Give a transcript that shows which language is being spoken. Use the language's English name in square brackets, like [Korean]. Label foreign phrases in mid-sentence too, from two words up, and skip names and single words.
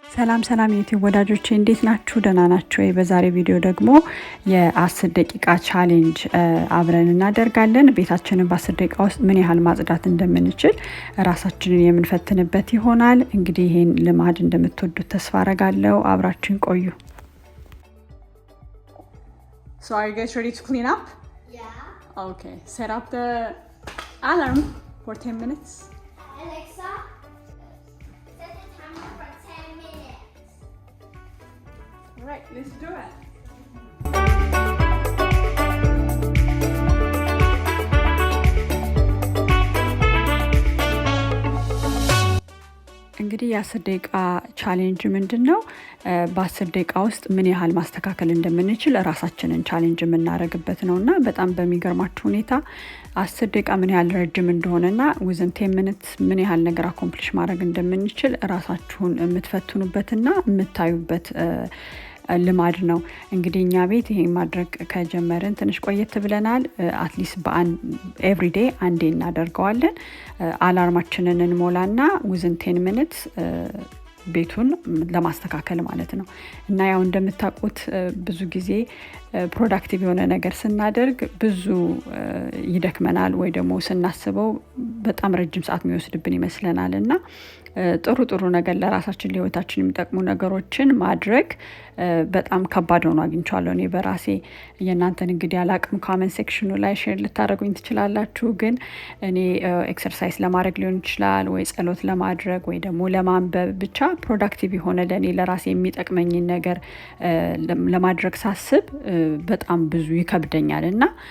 [Amharic] ሰላም ሰላም የዩቲዩብ ወዳጆቼ እንዴት ናችሁ? ደህና ናችሁ ወይ? በዛሬ ቪዲዮ ደግሞ የ10 ደቂቃ ቻሌንጅ አብረን እናደርጋለን። ቤታችንን በ10 ደቂቃ ውስጥ ምን ያህል ማጽዳት እንደምንችል ራሳችንን የምንፈትንበት ይሆናል። እንግዲህ ይሄን ልማድ እንደምትወዱት ተስፋ አረጋለሁ። አብራችሁን ቆዩ። [English] So are you guys ready to clean up? Yeah. Okay. Set up the alarm for 10 minutes. Alexa, set the timer for 10 minutes. All right, let's do it. [Amharic] እንግዲህ የ10 ደቂቃ ቻሌንጅ ምንድነው? በ10 ደቂቃ ውስጥ ምን ያህል ማስተካከል እንደምንችል ራሳችንን ቻሌንጅ የምናደርግበት ነውና በጣም በሚገርማችሁ ሁኔታ 10 ደቂቃ ምን ያህል ረጅም እንደሆነና [English] within 10 minutes [Amharic] ምን ያህል ነገር አኮምፕሊሽ ማድረግ እንደምንችል ራሳችሁን የምትፈትኑበትና የምታዩበት ልማድ ነው። እንግዲህ እኛ ቤት ይሄን ማድረግ ከጀመርን ትንሽ ቆየት ብለናል። [English] at least every day [Amharic] አንዴ እናደርገዋለን። አላርማችንን እንሞላና [English] within 10 minutes [Amharic] ቤቱን ለማስተካከል ማለት ነው። እና ያው እንደምታውቁት ብዙ ጊዜ ፕሮዳክቲቭ የሆነ ነገር ስናደርግ ብዙ ይደክመናል ወይ ደግሞ ስናስበው በጣም ረጅም ሰዓት የሚወስድብን ይመስለናል እና ጥሩ ነገር ለራሳችን ለህይወታችን የሚጠቅሙ ነገሮችን ማድረግ በጣም ከባድ ሆኖ አግኝቻለሁ እኔ በራሴ። የእናንተን እንግዲህ አላቅም [English] comment section [Amharic] ላይ ሼር ልታደርጉኝ ትችላላችሁ። ግን እኔ ኤክሰርሳይዝ ለማድረግ ሊሆን ይችላል ወይ ጸሎት ለማድረግ ወይ ደግሞ ለማንበብ ብቻ ፕሮዳክቲቭ የሆነ ለኔ ለራሴ የሚጠቅመኝን ነገር ለማድረግ ሳስብ በጣም ብዙ ይከብደኛል እና